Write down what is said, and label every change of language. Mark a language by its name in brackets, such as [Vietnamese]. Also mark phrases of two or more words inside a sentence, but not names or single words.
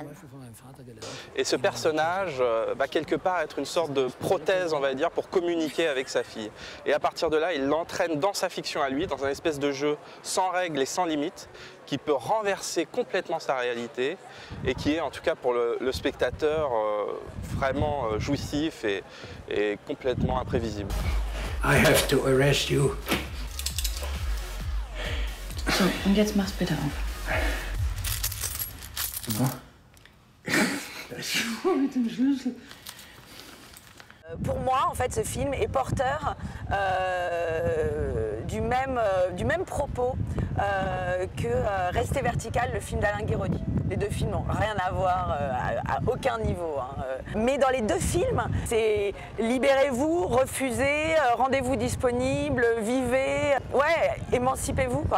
[French] Et ce personnage va quelque part être une sorte de prothèse, on va dire, pour communiquer avec sa fille. Et à partir de là, il l'entraîne dans sa fiction à lui, dans un espèce de jeu sans règles et sans limites, qui peut renverser complètement sa réalité et qui est, en tout cas pour le spectateur, vraiment jouissif et complètement imprévisible. [English] I have to arrest you. [German] So, und jetzt mach's bitte auf. Mit dem Schlüssel. [French] Pour moi, en fait, ce film est porteur du même propos que Rester vertical, le film d'Alain Guiraudy. Les deux films n'ont rien à voir à aucun niveau. Hein. Mais dans les deux films, c'est libérez-vous, refusez, rendez-vous disponible, vivez, ouais, émancipez-vous, quoi.